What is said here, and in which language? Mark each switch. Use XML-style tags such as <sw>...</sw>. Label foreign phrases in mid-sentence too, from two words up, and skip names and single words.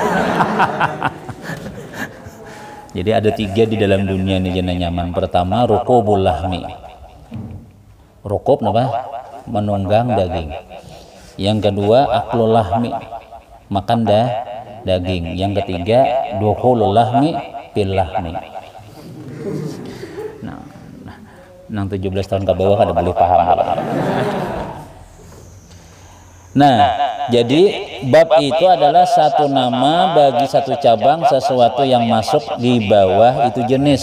<bjn>Jadi ada 3 di dalam dunia ini jenis nyaman. Pertama,</bjn> <ar>rukubul lahmi.</ar> <bjn>Rukub apa? Menunggang daging. Yang kedua,</bjn> <ar>aklul lahmi,</ar> <bjn>makan daging. Yang ketiga,</bjn> <ar>dukhulul lahmi fil lahmi.</ar> <bjn>Nah, 17 tahun ke bawah kada boleh paham. Nah, jadi bab itu adalah satu nama bagi satu cabang sesuatu yang masuk di bawah itu jenis.</bjn>